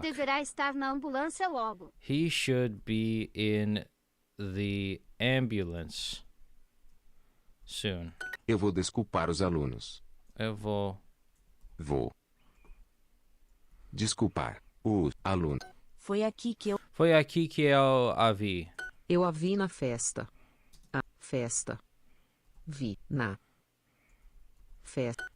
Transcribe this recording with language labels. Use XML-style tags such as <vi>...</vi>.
<pt>deverá estar na ambulância logo.</pt> <en>He should be in the ambulance soon.</en> <pt>Eu vou desculpar os alunos. Eu vou. Vou desculpar os alunos. Foi aqui que eu Foi aqui que eu a vi. Eu a vi na festa. A festa. Vi na festa.</pt>